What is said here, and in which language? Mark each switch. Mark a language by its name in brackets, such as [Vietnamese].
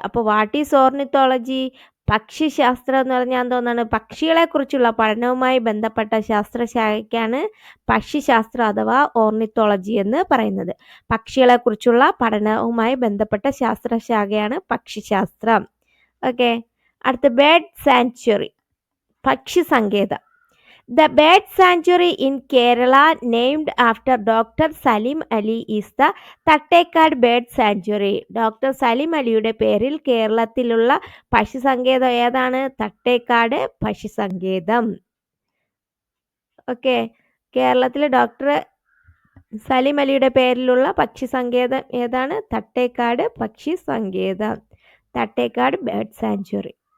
[Malayalam] അപ്പോൾ [English] What is ornithology? [Malayalam] പക്ഷിശാസ്ത്രം എന്ന് പറഞ്ഞാൽ പക്ഷികളെക്കുറിച്ചുള്ള പഠനവുമായി ബന്ധപ്പെട്ട ശാസ്ത്രശാഖയ്ക്കാണ് പക്ഷിശാസ്ത്രം അഥവാ ഓർണിത്തോളജി എന്ന് പറയുന്നത്. പക്ഷികളെക്കുറിച്ചുള്ള പഠനവുമായി ബന്ധപ്പെട്ട ശാസ്ത്രശാഖയാണ് പക്ഷിശാസ്ത്രം. ഓക്കെ, അടുത്ത, [English] bird sanctuary, [Malayalam] പക്ഷി സങ്കേതം. [English] The bird sanctuary in Kerala named after Dr. Salim Ali is the Thattekad Bird Sanctuary. [Malayalam] Doctor Saleem അലിയുടെ പേരിൽ കേരളത്തിലുള്ള പക്ഷി സങ്കേതം ഏതാണ്? തട്ടേക്കാട് പക്ഷി സങ്കേതം. ഓക്കെ, കേരളത്തിലെ ഡോക്ടർ സലീം അലിയുടെ പേരിലുള്ള പക്ഷി സങ്കേതം ഏതാണ്? തട്ടേക്കാട് പക്ഷി സങ്കേതം, തട്ടേക്കാട് [English] Bird sanctuary.